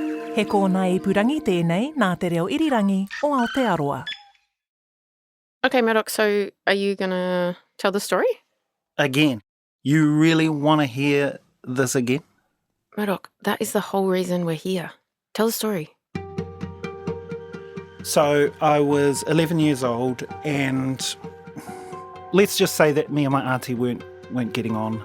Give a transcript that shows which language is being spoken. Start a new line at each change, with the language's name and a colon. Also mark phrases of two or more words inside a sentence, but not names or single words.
Māori: He kōna ipurangi tēnei nā te reo irirangi o Aotearoa.
English: Okay, Murdoch, so are you going to tell the story? Again. You really want to hear this again? Murdoch, that is the whole reason we're here. Tell the story. So I was 11 years old, and let's just say that me and my auntie weren't getting on.